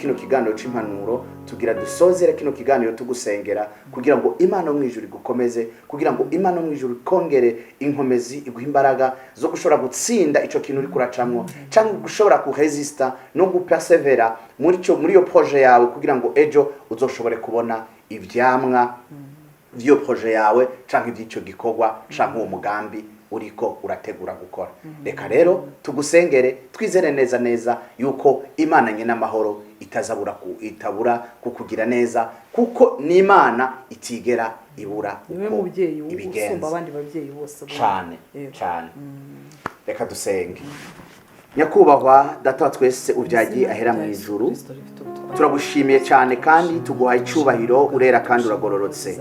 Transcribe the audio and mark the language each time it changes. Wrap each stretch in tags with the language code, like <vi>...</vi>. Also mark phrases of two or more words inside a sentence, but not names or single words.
<rn>kino kiganiro c'impanuro tugira dusozera kino kiganiro tugusengera kugira ngo Imana mu ijuru igukomeze, kugira ngo Imana mu ijuru ikongere inkomezi, iguha imbaraga zo gushobora gutsinda ico kintu uri kuracamwo, cyangwa gushobora kuresista no gupersevera muri iyo projet yawe, kugira ngo ejo uzoshobore kubona ivyamwa vyo projet yawe canke ivy'ico gikorwa canke uwo mugambi uriko urategura gukora. Reka rero tugusengere, twizere neza yuko Imana nyene amahoro itabura kukugira neza, kuko ni Imana itigera ibura niwe mubyeyi usumba abandi babyeyi bose cyane. Reka dusenge. Nyakubahwa Data wa twese ubyagiye ahera mu ijuru, turagushimiye cyane kandi tuguhaye icubahiro, urera kandi uragororotse.</rn>